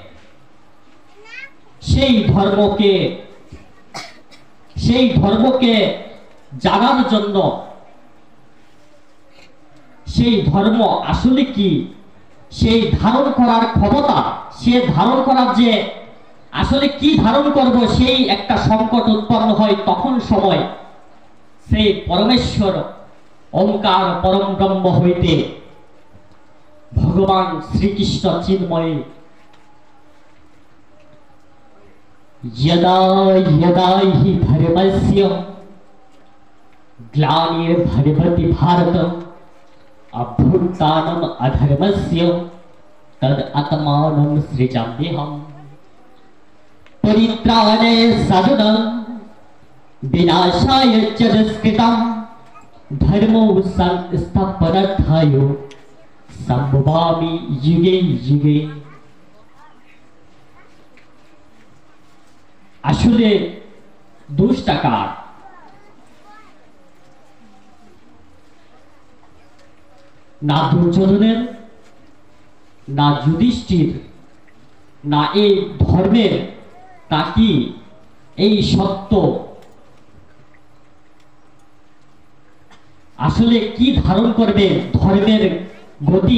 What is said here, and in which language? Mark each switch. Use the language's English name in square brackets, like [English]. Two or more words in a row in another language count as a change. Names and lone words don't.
[Bangla] সেই ধর্মকে জানার জন্য, সেই ধর্ম আসলে কি, সেই ধারণ করার ক্ষমতা, সে ধারণ করার যে আসলে কি ধারণ করব সেই একটা সংকট উৎপন্ন হয়। তখন সময় সেই পরমেশ্বর ওঙ্কার পরম ব্রহ্ম হইতে ভগবান শ্রীকৃষ্ণ চিন্ময় [Sanskrit] यदा यदा हि धर्मस्य ग्लानिर्भवति भारत अभ्युत्थानम् अधर्मस्य तद आत्मानं सृजाम्यहम् परित्राणे साधुनां विनाशाय च दुष्कृतां धर्मो संस्थापनार्थाय संभवामि युगे युगे। [Bangla] আসলে দোষটা কার? না দুর্যোধনের, না যুধিষ্ঠির, না এই ধর্মের, নাকি এই সত্য আসলে কি ধারণ করবে ধর্মের গতি?